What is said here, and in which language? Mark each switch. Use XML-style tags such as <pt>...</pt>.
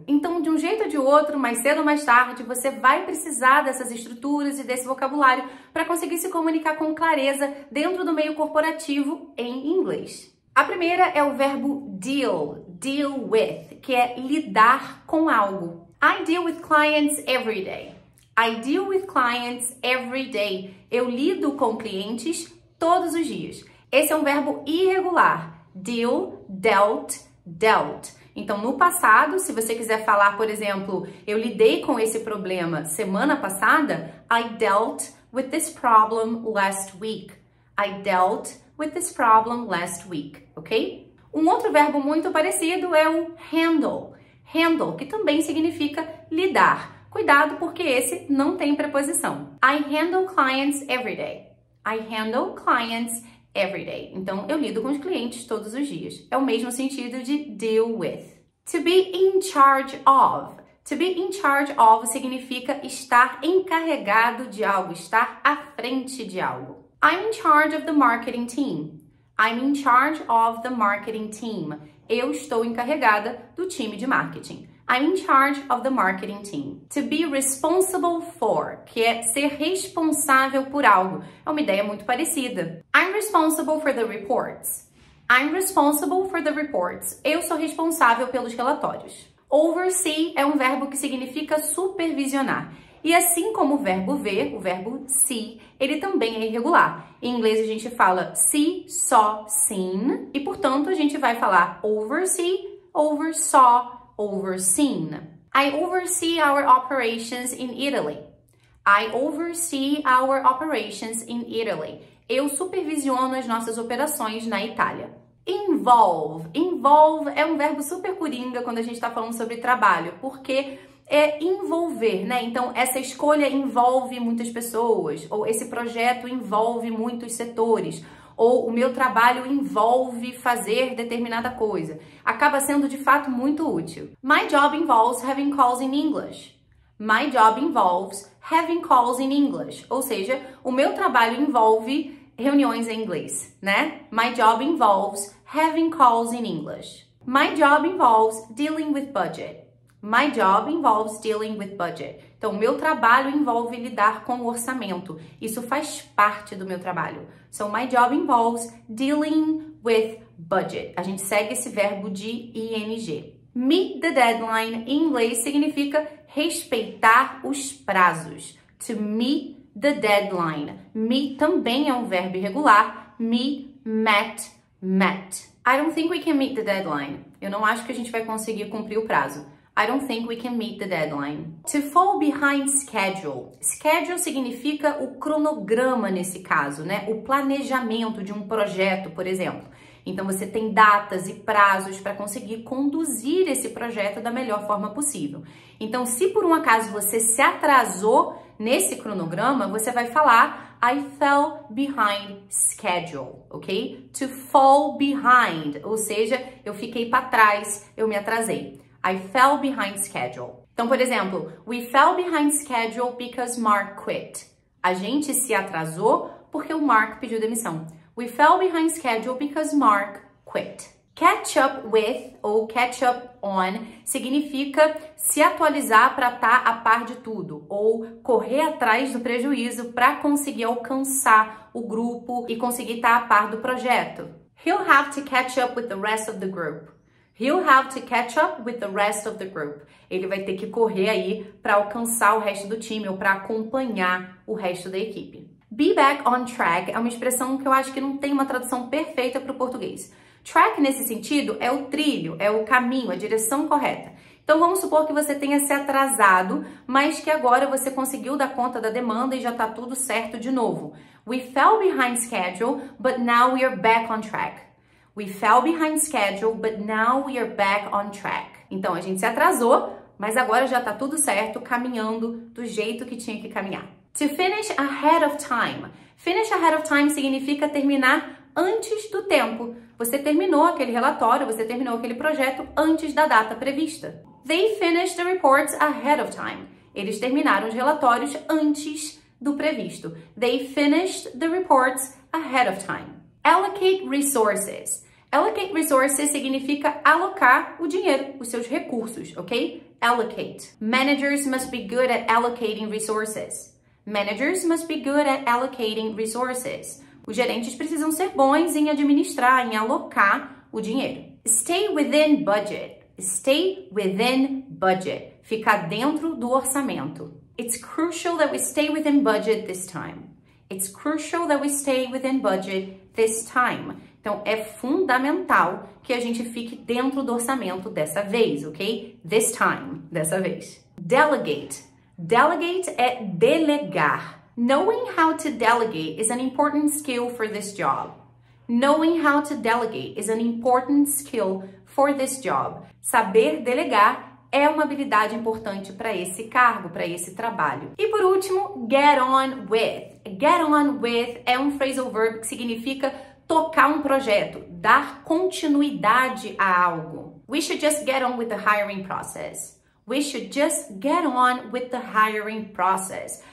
<pt>Então, de um jeito ou de outro, mais cedo ou mais tarde, você vai precisar dessas estruturas e desse vocabulário para conseguir se comunicar com clareza dentro do meio corporativo em inglês. A primeira é o verbo deal with, que é lidar com algo.</pt> <en>I deal with clients every day. I deal with clients every day.</en> <pt>Eu lido com clientes todos os dias. Esse é um verbo irregular. Deal, dealt. Então, no passado, se você quiser falar, por exemplo, eu lidei com esse problema semana passada,</pt> <en>I dealt with this problem last week. I dealt with this problem last week, ok?</en> <pt>Um outro verbo muito parecido é o handle. Handle, que também significa lidar. Cuidado porque esse não tem preposição.</pt> <en>I handle clients every day. I handle clients every day.</en> <pt>Então, eu lido com os clientes todos os dias. É o mesmo sentido de deal with.</pt> <en>To be in charge of.</en> <pt>To be in charge of significa estar encarregado de algo, estar à frente de algo.</pt> <en>I'm in charge of the marketing team. I'm in charge of the marketing team.</en> <pt>Eu estou encarregada do time de marketing.</pt> <en>I'm in charge of the marketing team. To be responsible for,</en> <pt>que é ser responsável por algo. É uma ideia muito parecida.</pt> <en>I'm responsible for the reports. I'm responsible for the reports.</en> <pt>Eu sou responsável pelos relatórios. Oversee é um verbo que significa supervisionar. E assim como o verbo ver, o verbo see, ele também é irregular. Em inglês a gente fala see, saw, seen, e portanto a gente vai falar oversee, oversaw, overseen.</pt> <en>I oversee our operations in Italy. I oversee our operations in Italy.</en> <pt>Eu supervisiono as nossas operações na Itália. Involve. Involve é um verbo super coringa quando a gente está falando sobre trabalho, porque é envolver, né? Então, essa escolha envolve muitas pessoas, ou esse projeto envolve muitos setores, ou o meu trabalho envolve fazer determinada coisa. Acaba sendo, de fato, muito útil.</pt> <en>My job involves having calls in English. My job involves having calls in English.</en> <pt>Ou seja, o meu trabalho envolve reuniões em inglês, né?</pt> <en>My job involves having calls in English. My job involves dealing with budget. My job involves dealing with budget.</en> <pt>Então, o meu trabalho envolve lidar com o orçamento. Isso faz parte do meu trabalho.</pt> <en>So, my job involves dealing with budget.</en> <pt>A gente segue esse verbo de ing. Meet the deadline, em inglês, significa respeitar os prazos.</pt> <en>To meet the deadline.</en> <pt>Meet também é um verbo irregular.</pt> <en>Meet, met. I don't think we can meet the deadline.</en> <pt>Eu não acho que a gente vai conseguir cumprir o prazo.</pt> <en>I don't think we can meet the deadline. To fall behind schedule.</en> <pt>Schedule significa o cronograma nesse caso, né? O planejamento de um projeto, por exemplo. Então, você tem datas e prazos para conseguir conduzir esse projeto da melhor forma possível. Então, se por um acaso você se atrasou nesse cronograma, você vai falar</pt> <en>I fell behind schedule,</en> <pt>ok? To fall behind, ou seja, eu fiquei para trás, eu me atrasei.</pt> <en>I fell behind schedule.</en> <pt>Então, por exemplo,</pt> <en>we fell behind schedule because Mark quit.</en> <pt>A gente se atrasou porque o Mark pediu demissão.</pt> <en>We fell behind schedule because Mark quit.</en> <pt>Catch up with ou catch up on significa se atualizar para estar a par de tudo ou correr atrás do prejuízo para conseguir alcançar o grupo e conseguir estar a par do projeto.</pt> <en>He'll have to catch up with the rest of the group. He'll have to catch up with the rest of the group.</en> <pt>Ele vai ter que correr aí para alcançar o resto do time ou para acompanhar o resto da equipe. Be back on track é uma expressão que eu acho que não tem uma tradução perfeita para o português. Track, nesse sentido, é o trilho, é o caminho, a direção correta. Então, vamos supor que você tenha se atrasado, mas que agora você conseguiu dar conta da demanda e já está tudo certo de novo.</pt> <en>We fell behind schedule, but now we are back on track. We fell behind schedule, but now we are back on track.</en> <pt>Então, a gente se atrasou, mas agora já tá tudo certo, caminhando do jeito que tinha que caminhar.</pt> <en>To finish ahead of time. Finish ahead of time</en> <pt>significa terminar antes do tempo. Você terminou aquele relatório, você terminou aquele projeto antes da data prevista.</pt> <en>They finished the reports ahead of time.</en> <pt>Eles terminaram os relatórios antes do previsto.</pt> <en>They finished the reports ahead of time. Allocate resources.</en> <pt>Allocate resources significa alocar o dinheiro, os seus recursos, ok? Allocate.</pt> <en>Managers must be good at allocating resources. Managers must be good at allocating resources.</en> <pt>Os gerentes precisam ser bons em administrar, em alocar o dinheiro.</pt> <en>Stay within budget. Stay within budget.</en> <pt>Ficar dentro do orçamento.</pt> <en>It's crucial that we stay within budget this time. It's crucial that we stay within budget this time.</en> <pt>Então, é fundamental que a gente fique dentro do orçamento dessa vez, ok?</pt> <en>This time,</en> <pt>dessa vez. Delegate. Delegate é delegar.</pt> <en>Knowing how to delegate is an important skill for this job. Knowing how to delegate is an important skill for this job.</en> <pt>Saber delegar é uma habilidade importante para esse cargo, para esse trabalho. E por último, get on with. Get on with é um phrasal verb que significa tocar um projeto, dar continuidade a algo.</pt> <en>We should just get on with the hiring process. We should just get on with the hiring process.</en>